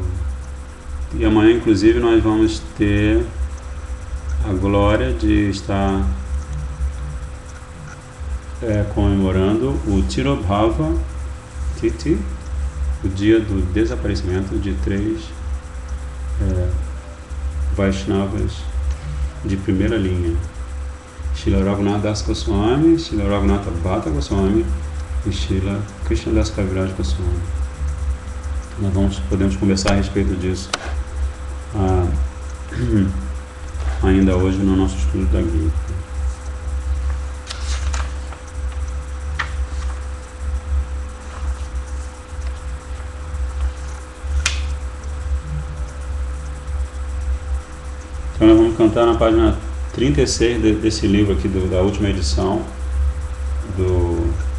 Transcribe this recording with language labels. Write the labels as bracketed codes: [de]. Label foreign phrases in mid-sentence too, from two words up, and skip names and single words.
[pt] E amanhã, inclusive, nós vamos ter a glória de estar comemorando o [sa] Tirobhava Tithi, [pt] o dia do desaparecimento, de 3 Vaishnavas de primeira linha. Srila Raghunath Das Goswami, Srila Raghunatha Bhatta Goswami e Srila Krishnadas Kaviraj Goswami. Nós podemos conversar a respeito disso ainda hoje no nosso estudo da Gita. Então nós vamos cantar na página 36 desse livro aqui, da última edição do